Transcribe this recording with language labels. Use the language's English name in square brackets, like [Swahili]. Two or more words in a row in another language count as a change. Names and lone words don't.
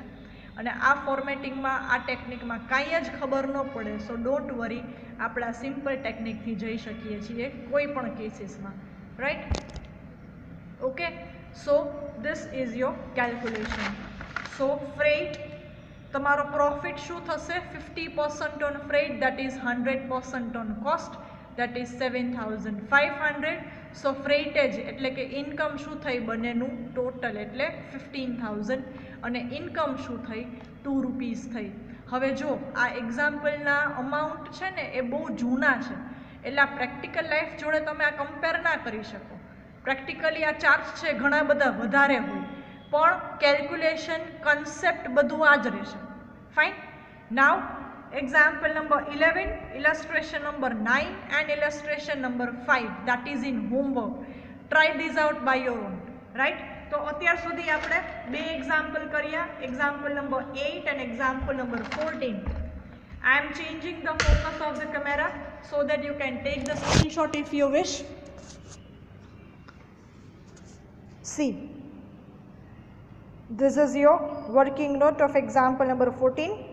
[Gujarati] અને આ ફોર્મેટિંગમાં આ ટેકનિકમાં કાંઈ જ ખબર ન પડે, [English] so don't worry, [Gujarati] આપણે આ સિમ્પલ ટેકનિકથી જઈ શકીએ છીએ કોઈ પણ કેસીસમાં, રાઈટ. [English] Okay, so this is your calculation. [Gujarati] સો ફ્રેટ, તમારો પ્રોફિટ શું થશે? [English] 50% on freight, that is 100% on cost, that is 7,500. [Gujarati] સો ફ્રેટેજ એટલે કે ઇન્કમ શું થઈ? બંનેનું ટોટલ એટલે 15,000 અને ઇન્કમ શું થઈ? 2 રૂપીસ થઈ. હવે જો આ એક્ઝામ્પલના અમાઉન્ટ છે ને એ બહુ જૂના છે, એટલે આ [English] practical life [Gujarati] જોડે તમે આ કમ્પેર ના કરી શકો. પ્રેક્ટિકલી આ ચાર્જ છે ઘણા બધા વધારે હોય, પણ [English] calculation concept [Gujarati] બધું આ જ રહેશે. ફાઇન. [English] નાવ example number 11, illustration number 9 and illustration number 5, that is in homework. Try this out by your own, right? [Gujarati] તો અત્યાર સુધી આપણે બે એક્ઝામ્પલ કર્યા, [English] example number 8 and example number 14. I am changing the focus of the camera so that you can take the screenshot if you wish. See, this is your working note of example number 14.